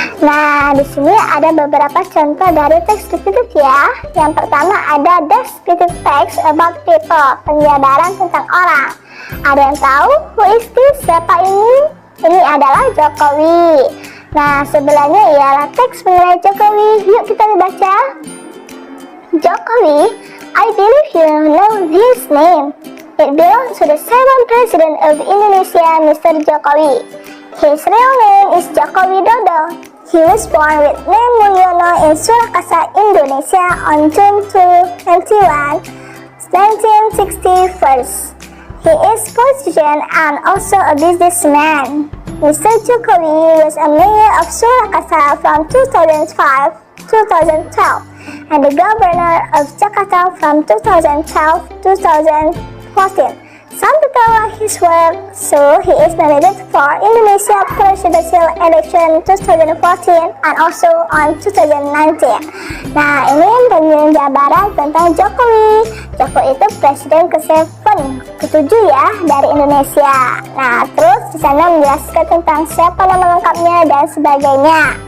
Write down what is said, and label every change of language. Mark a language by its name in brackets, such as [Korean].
[Indonesian] Nah, di sini ada beberapa contoh dari teks deskriptif ya. Yang pertama ada descriptive text about people, penjabaran tentang orang. Ada yang tahu who is this? Siapa ini? Ini adalah Jokowi. Nah, sebelahnya ialah teks mengenai Jokowi. Yuk kita baca. [English] Jokowi, I believe you know his name. It belongs to the 7th President of Indonesia, Mr. Jokowi. His real name is Joko Widodo. He was born with name Mulyono in Surakarta, Indonesia on June 21, 1961. He is politician and also a businessman. Mr. Jokowi was a mayor of Surakarta from 2005 to 2012 and the governor of Jakarta from 2012 to 2014. Some people like his work, so he is nominated for Indonesia presidential election 2014 and also on 2019. [Indonesian] Nah, ini penjabaran tentang Jokowi. Jokowi itu presiden ke-7 ya dari Indonesia. Nah, terus di sana menjelaskan tentang siapa nama lengkapnya dan sebagainya.